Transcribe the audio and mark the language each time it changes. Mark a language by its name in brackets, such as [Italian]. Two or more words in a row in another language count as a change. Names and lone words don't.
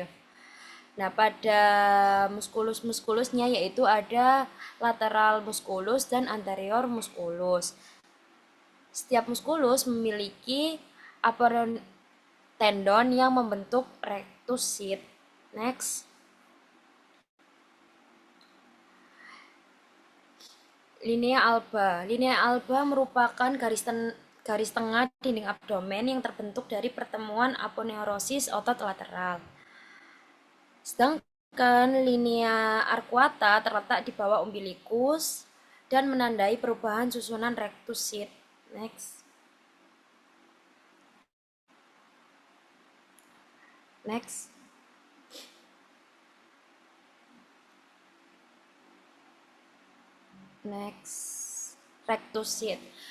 [Indonesian] Nah, pada muskulus-muskulusnya yaitu ada [Latin] lateral musculus [Indonesian] dan [Latin] anterior musculus. [Indonesian] Setiap muskulus memiliki [English] apparent tendon [Indonesian] yang membentuk [English] rectus sheath. Next. [Latin] Linea alba. Linea alba [Indonesian] merupakan garis tengah dinding abdomen yang terbentuk dari pertemuan aponeurosis otot lateral. Sedangkan [Latin] linea arcuata [Indonesian] terletak di bawah umbilikus dan menandai perubahan susunan [English] rectus sheath. Next. Next. Next. Rectus sheath.